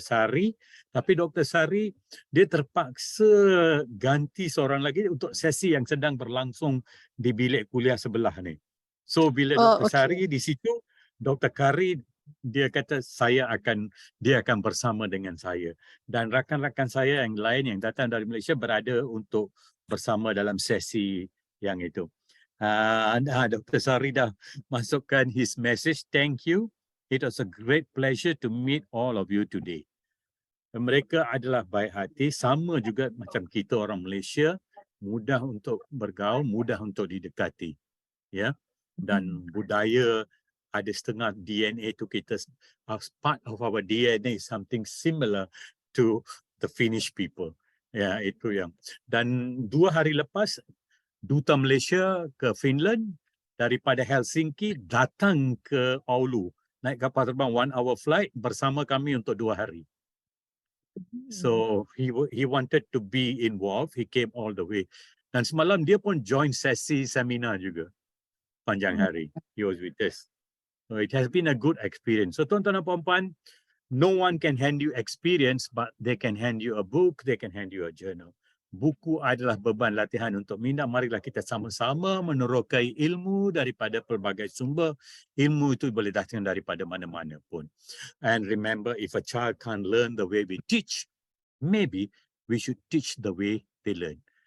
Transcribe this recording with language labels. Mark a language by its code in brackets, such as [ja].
[ms] Sari, tapi Dr. Sari dia terpaksa ganti seorang lagi untuk sesi yang sedang berlangsung di bilik kuliah sebelah ni. So, bila Dr. Sari di situ, Dr. Kari dia kata dia akan bersama dengan saya dan rakan-rakan saya yang lain yang datang dari Malaysia berada untuk bersama dalam sesi yang itu. Dr. Sari dah masukkan [en] his message. Thank you. It was a great pleasure to meet all of you today. [ms] Mereka adalah baik hati, sama juga macam kita orang Malaysia, mudah untuk bergaul, mudah untuk didekati. Ya. Dan budaya ada setengah DNA tu kita [en] as part of our DNA something similar to the Finnish people. [ms] Ya, itu yang. Dan 2 hari lepas Duta Malaysia ke Finland daripada Helsinki datang ke Oulu naik kapal terbang [en] 1 hour flight [ms] bersama kami untuk 2 hari. [en] So he wanted to be involved. He came all the way. [ms] Dan semalam dia pun join sesi seminar juga panjang hari. [en] He was with us. So it has been a good experience. So [ms] tuan-tuan dan puan-puan, [en] no one can hand you experience, but they can hand you a book, they can hand you a journal. [ms] buku adalah beban latihan untuk minda. Marilah kita sama-sama menerokai ilmu daripada pelbagai sumber. Ilmu itu boleh datang daripada mana-mana pun. [en] And remember, if a child can't learn the way we teach, maybe we should teach the way they learn.